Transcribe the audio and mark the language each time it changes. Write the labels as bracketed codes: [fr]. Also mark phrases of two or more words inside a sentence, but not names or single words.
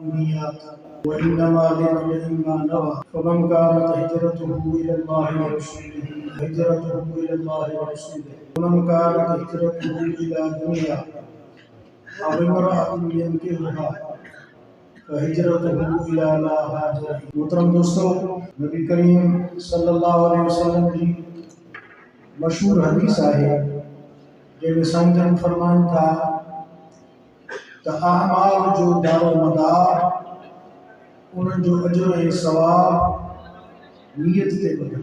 [ar] بالنيات وإنما لكل ما نوى فمن كانت هجرته إلى الله ورسوله هجرته إلى الله ورسوله ومن كانت هجرته إلى دنيا أو امرأة ينكحها فهجرته إلى ما هاجر إليه. [sd] मोहतरम दोस्तों, नबी करीम [ar] صلى الله عليه وسلم [sd] जी मशहूर हदीस आहे जंहिंमें साईं फरमाइनि था त अमाल जो दारोमदार उन्हनि जो अजर ऐं सवाब नियत ते ॿुधल।